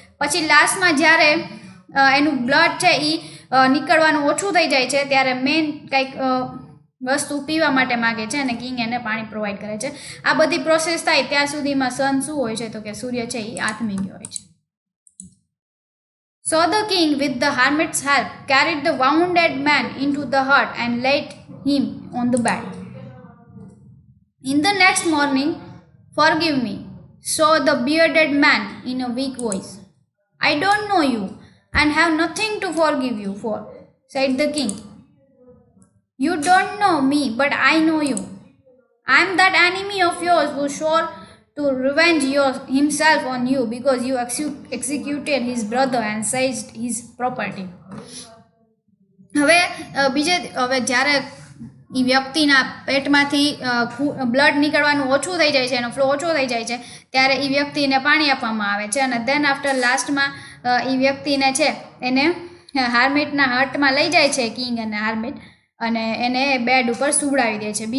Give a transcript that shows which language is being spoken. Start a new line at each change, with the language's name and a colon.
Gujarati: પછી લાસ્ટમાં જ્યારે એનું બ્લડ છે એ નીકળવાનું ઓછું થઈ જાય છે ત્યારે મેન કંઈક વસ્તુ પીવા માટે માગે છે અને કિંગ એને પાણી પ્રોવાઈડ કરે છે. આ બધી પ્રોસેસ થાય ત્યાં સુધીમાં સન શું હોય છે, તો કે સૂર્ય છે એ આથમી ગયો હોય છે.
English: So the king, with the hermit's help, carried the wounded man into the hut and laid him on the bed. In the next morning, forgive me, saw the bearded man in a weak voice. I don't know you and have nothing to forgive you for, said the king. You don't know me, but I know you. I am that enemy of yours who swore to revenge himself on you because you executed his brother and seized his property.
Gujarati: હવે જ્યારે એ વ્યક્તિના પેટમાંથી blood નીકળવાનું ઓછું થઈ જાય છે, એનો flow ઓછો થઈ જાય છે, ત્યારે એ વ્યક્તિને પાણી આપવામાં આવે છે અને દેન આફ્ટર લાસ્ટમાં એ વ્યક્તિને છે એને હાર્મિટના હટમાં લઈ જાય છે કિંગ અને હાર્મિટ અને એને બેડ ઉપર સુવડાવી દે છે.